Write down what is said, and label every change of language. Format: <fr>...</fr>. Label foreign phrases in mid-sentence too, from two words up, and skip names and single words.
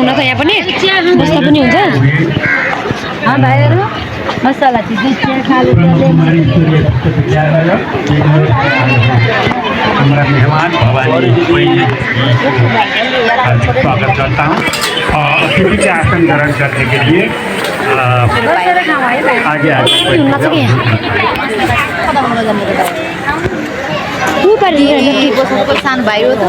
<ne>हुन त यहाँ पनि बस्दा पनि हुन्छ। भाइहरू मसला</ne> <hi>हमारा मेहमान भवानी स्वागत करता हूँ और अतिथि के आसन ग्रहण करने के लिए आगे आगे</hi> <ne>सानो भाइ हो</ne>